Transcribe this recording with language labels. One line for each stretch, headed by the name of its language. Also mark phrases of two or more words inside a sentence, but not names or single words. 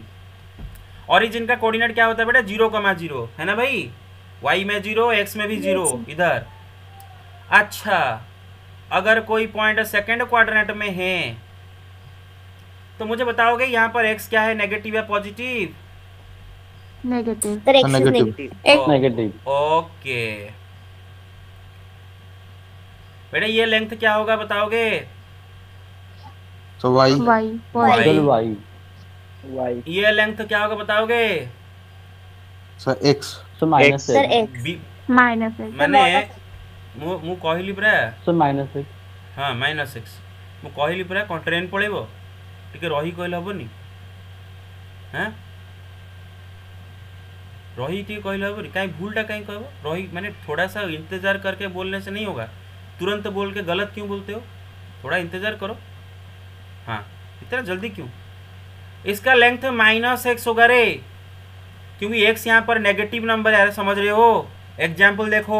Hindi: ओरिजिन का कोऑर्डिनेट क्या होता है बेटा? 0,0 है ना भाई? वाई में 0, एक्स में भी 0 इधर। अच्छा, अगर कोई पॉइंट
English: second quadrant
Hindi: में है तो मुझे बताओगे यहाँ पर एक्स क्या है, नेगेटिव या पॉजिटिव?
English: Negative. Sir, X is Negative. negative. X. नेगेटिव।
Hindi: ओके बेटा, ये लेंथ क्या होगा बताओगे?
English: So Y. Y. Y. वाई। वाई।
Hindi: ये लेंथ क्या होगा बताओगे?
English: So X. so minus Sir, एक्स। X. Minus X.
Odia: मैंने ମୁଁ କହିଲି ପରା,
English: So minus X.
Odia: ହଁ -6 ମୁଁ କହିଲି ପରା କ'ଣ ଟ୍ରେନ୍ ପଳେଇବ, ଟିକେ ରହି କହିଲେ ହବନି? ହଁ रही ଟିକେ କହିଲେ ହବନି? କାହିଁ ଭୁଲଟା କାହିଁ କହିବ?
Hindi: रही मैंने थोड़ा सा इंतजार करके बोलने से नहीं होगा। तुरंत बोल के गलत क्यों बोलते हो? थोड़ा इंतजार करो। हाँ, इतना जल्दी क्यों? इसका लेंथ -x होगा रे, क्योंकि x यहाँ पर नेगेटिव नंबर है। समझ रहे हो? एग्जाम्पल देखो,